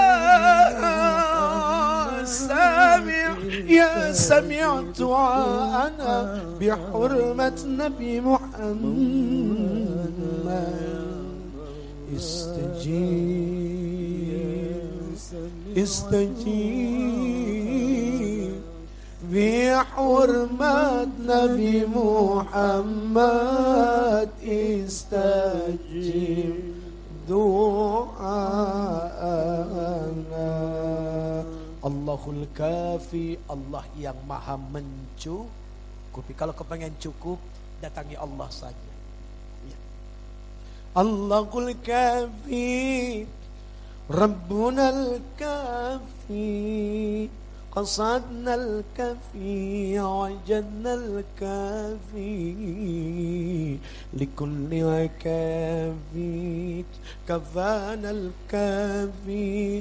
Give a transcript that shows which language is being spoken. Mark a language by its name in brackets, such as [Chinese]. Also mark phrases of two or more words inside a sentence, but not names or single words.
[Arabic] سميع يا سميع دعانا بحرمة نبي محمد استجب بحرمة نبي محمد استجب دعانا الله الكافي, [Indonesian] Allah yang maha mencukupi. Kalau kepengen cukup, datangi Allah saja ya. [Arabic] الله الكافي ربنا الكافي قصدنا الكفي وجدنا الكافي لكل كافي كفانا الكافي